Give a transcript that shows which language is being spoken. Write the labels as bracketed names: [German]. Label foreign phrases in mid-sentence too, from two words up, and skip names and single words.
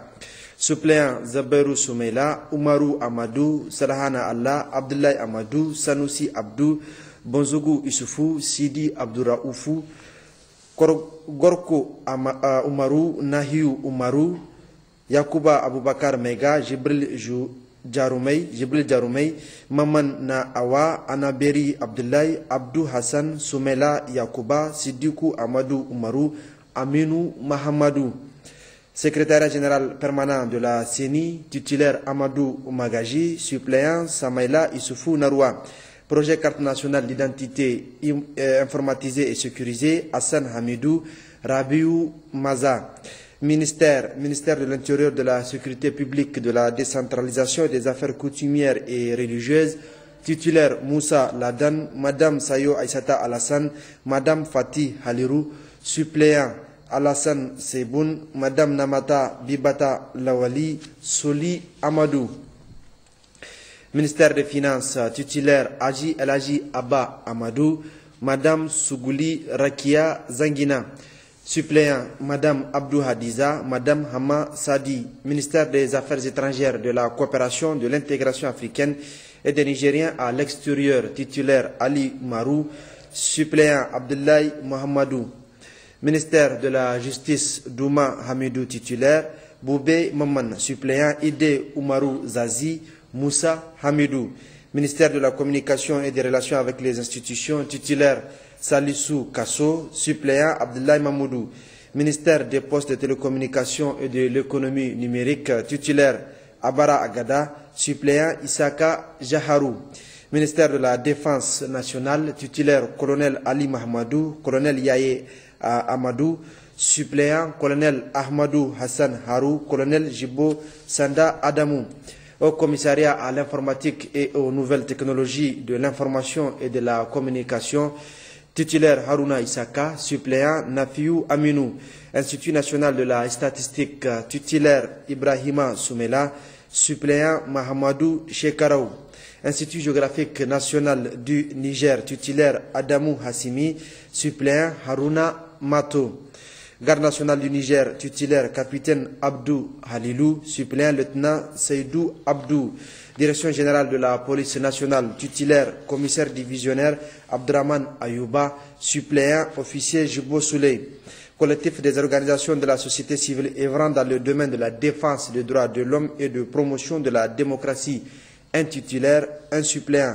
[French] Suppléant Zaberou Soumela, Oumarou Amadou, Salahana Allah, Abdoulaye Amadou, Sanoussi Abdou, Bonzougou Issoufou, Sidi Abdouraoufou, Gorko Oumarou, Nahiou Oumarou, Yakuba Aboubakar Mega, Jibril Jaroumei, Maman Na Awa, Anaberi Abdoulaye, Abdou Hassan, Soumela Yakuba, Sidikou Amadou Oumarou, Aminou Mahamadou. Secrétaire général permanent de la CENI, titulaire Amadou Magaji, suppléant Samaïla Issoufou Naroua. Projet carte nationale d'identité informatisée et sécurisée, Hassan Hamidou, Rabiou Maza. Ministère de l'Intérieur, de la Sécurité publique, de la décentralisation et des affaires coutumières et religieuses, titulaire Moussa Ladan, Madame Sayo Aïssata Alassane, Madame Fatih Halirou, suppléant Alassane Seboun, Madame Namata Bibata Lawali, Soli Amadou. Ministère des Finances, titulaire Haji El Haji Abba Amadou, Madame Sougouli Rakia Zangina. Suppléant Madame Abdou Hadiza, Madame Hama Sadi. Ministère des Affaires étrangères, de la coopération, de l'intégration africaine et des Nigériens à l'extérieur, titulaire Ali Marou. Suppléant Abdoulaye Mohamedou. Ministère de la Justice, Douma Hamidou titulaire, Boubé Maman, suppléant Ide Oumarou Zazi, Moussa Hamidou. Ministère de la Communication et des Relations avec les institutions, titulaire Salissou Kasso, suppléant Abdoulaye Mamoudou. Ministère des Postes de Télécommunications et de l'Économie numérique, titulaire Abara Agada, suppléant Isaka Jaharou. Ministère de la Défense nationale, titulaire Colonel Ali Mahamadou, Colonel Yaye Amadou, suppléant Colonel Ahmadou Hassan Harou, Colonel Jibo Sanda Adamou. Au commissariat à l'informatique et aux nouvelles technologies de l'information et de la communication, titulaire Haruna Isaka, suppléant Nafiou Aminou. Institut national de la statistique, titulaire Ibrahima Soumela, suppléant Mahamadou Shekaraou. Institut géographique national du Niger, titulaire Adamou Hassimi, suppléant Haruna Mato. Garde nationale du Niger, titulaire capitaine Abdou Halilou, suppléant lieutenant Seydou Abdou. Direction générale de la police nationale, titulaire commissaire divisionnaire Abdraman Ayouba, suppléant officier Jibo Souley. Collectif des organisations de la société civile œuvrant dans le domaine de la défense des droits de l'homme et de promotion de la démocratie, un titulaire, un suppléant.